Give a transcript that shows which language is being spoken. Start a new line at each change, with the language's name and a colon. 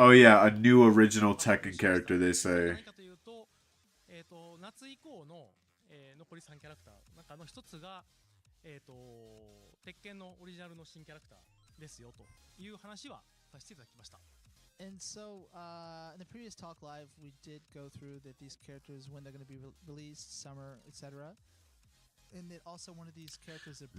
English: Oh, yeah, a new original Tekken character, they say.
Japanese: 何かというと、夏以降の、残り3キャラクターの中の一つが、鉄拳のオリジナルの新キャラクターですよという話はさせていただきました。
English: And so, in the previous talk live, we did go through that these characters, when they're going to be released, summer, etc. And that also one of these characters that